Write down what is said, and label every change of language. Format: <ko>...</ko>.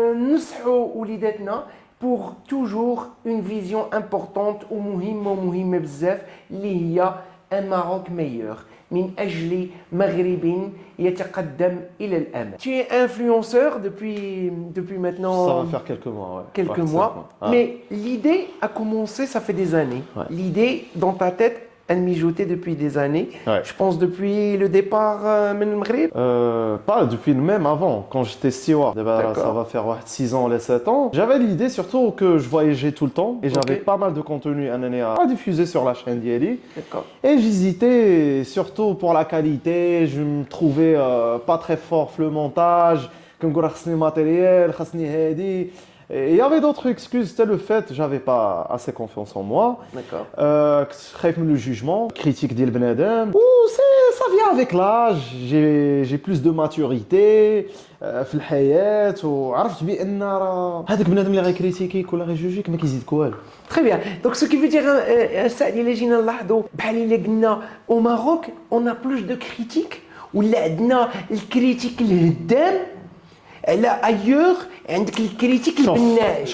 <ar>نصحوا وليداتنا</ar> <fr>pour toujours une vision importante</fr> <ar>ومهمة بزاف اللي هي</ar> <fr>un Maroc meilleur</fr> <ar>من أجل مغرب يتقدم إلى الأمام.</ar> <fr>Tu es influenceur depuis maintenant Ça va faire quelques mois, ouais. Quelques mois. Mais l'idée a commencé, ça fait des années. Ouais. L'idée dans ta tête, elle mijotait depuis des années. Ouais. Je pense depuis le départ</fr> <ar>من المغرب.</ar> <fr>Pas depuis même avant, quand j'étais steward. Ça va faire 6 ans, 7 ans. J'avais l'idée surtout que je voyageais tout le temps et j'avais pas mal de contenu à diffuser sur la chaîne d'Yeli. D'accord. Et j'hésitais surtout pour la qualité. Je me trouvais pas très fort le montage. Comme</fr> <ar>خاصني matériel, خاصني هادي.</ar> <fr>Et il y avait d'autres excuses, c'était le fait que j'avais pas assez confiance en moi. D'accord.</fr> <ar>خايف من</ar> <fr>le jugement, critique</fr> <ar>ديال بنادم.</ar> <fr>Ça vient avec l'âge, j'ai plus de maturité</fr> <ar>في الحياة وعرفت بأن راه هذاك بنادم اللي غيكريتيكيك ولا غيجوجيك ما كيزيدك والو.</ar> <fr>Très bien. Donc ce qui veut dire</fr> <ar>سعد إلا جينا نلاحظوا بحال إلا قلنا</ar> <fr>au Maroc on a plus de critiques</fr> <ar>ولا عندنا الكريتيك الهدام على ايور عندك الكريتيك البناء.</ar>